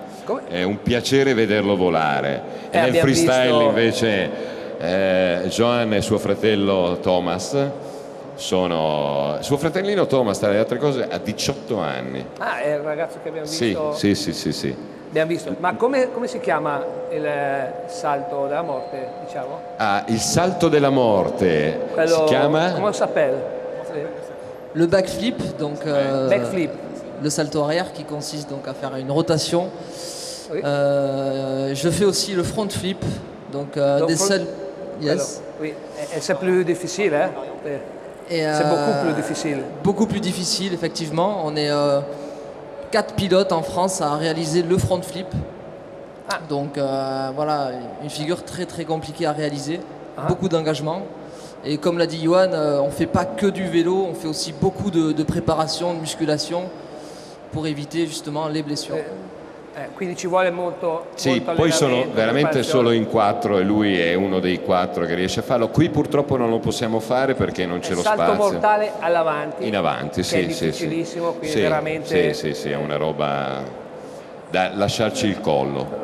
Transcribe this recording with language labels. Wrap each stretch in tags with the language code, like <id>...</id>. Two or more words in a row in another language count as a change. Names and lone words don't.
<it>È un piacere vederlo volare. E nel freestyle invece Joan e suo fratello Thomas suo fratellino Thomas, tra le altre cose, ha 18 anni. Ah, è il ragazzo che abbiamo visto? Sì. Abbiamo visto. Ma come si chiama il salto della morte, diciamo? Ah, il salto della morte. Quello, si chiama?</it> <fr>Comment ça s'appelle? Le backflip, donc backflip. Le salto arrière qui consiste donc à faire une rotation. Oui. Je fais aussi le front flip, donc des salts.</fr> <en>Yes.</en> <fr>Oui, et c'est plus difficile, hein? C'est beaucoup plus difficile. Beaucoup plus difficile, effectivement. On est 4 pilotes en France à réaliser le front flip. Ah. Donc voilà, une figure très très compliquée à réaliser, beaucoup d'engagement. Et comme l'a dit Johan, on ne fait pas que du vélo, on fait aussi beaucoup de préparation, de musculation pour éviter justement les blessures.</fr> <it>Quindi ci vuole molto. Sì, molto poi sono veramente solo in 4 e lui è uno dei 4 che riesce a farlo. Qui purtroppo non lo possiamo fare perché non c'è lo spazio. Salto mortale all'avanti. In avanti, che sì, è difficilissimo, quindi veramente. Sì, è una roba da lasciarci il collo.</it>